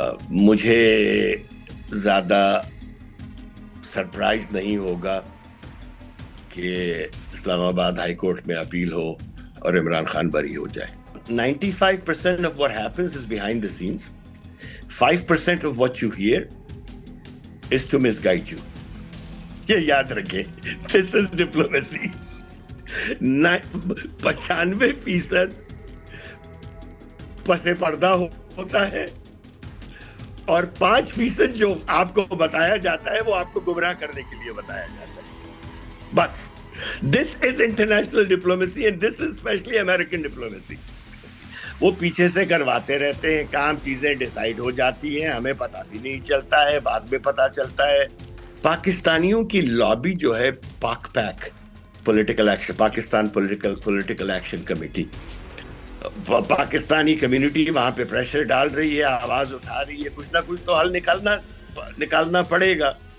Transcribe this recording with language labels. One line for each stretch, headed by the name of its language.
Urdu: مجھے زیادہ سرپرائز نہیں ہوگا کہ اسلام آباد ہائی کورٹ میں اپیل ہو اور عمران خان بری ہو جائے.
English: 95% of what happens is behind the scenes. 5% of what you hear is to misguide you.
Urdu: یہ یاد رکھیں.
English: This is diplomacy.
Urdu: 95% پس پردہ ہوتا ہے اور 5% جو آپ کو بتایا جاتا ہے وہ آپ کو گمراہ کرنے کے لیے بتایا جاتا ہے.
English: بس this is international diplomacy and this is especially American diplomacy.
Urdu: وہ پیچھے سے کرواتے رہتے ہیں کام, چیزیں ڈیسائیڈ ہو جاتی ہیں, ہمیں پتہ بھی نہیں چلتا ہے, بعد میں پتہ چلتا ہے. پاکستانیوں کی لابی جو ہے پاک pack political action, Pakistan political action committee, Pakistani community وہاں پہ پریشر ڈال رہی ہے, آواز اٹھا رہی ہے, کچھ نہ کچھ تو حل نکالنا پڑے گا.